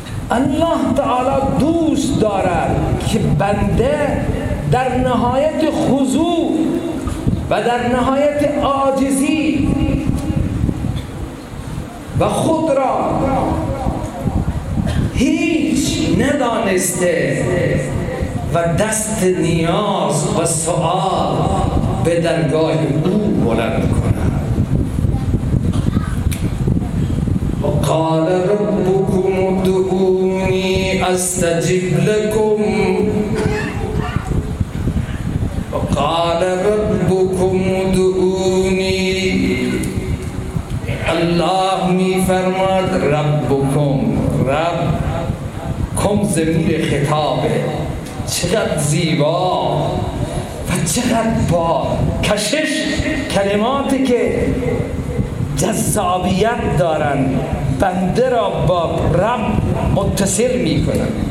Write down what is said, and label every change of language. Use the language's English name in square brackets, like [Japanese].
[Persian] الله تعالی دوست دارد که بنده در نهایت خضوع و در نهایت عاجزی و خود را هیچ ندانسته و دست نیاز و سؤال به درگاه او بلند کند. [Arabic] و قال ربكم ادعوني استجب لكم قال ربكم ادعوني. [Persian] الله می فرماد ربكم، رب کم زمیر خطابه، چقدر زیبا و چقدر با کشش کلماتی که جذابیت دارن، بنده را با رب متصل می کنن.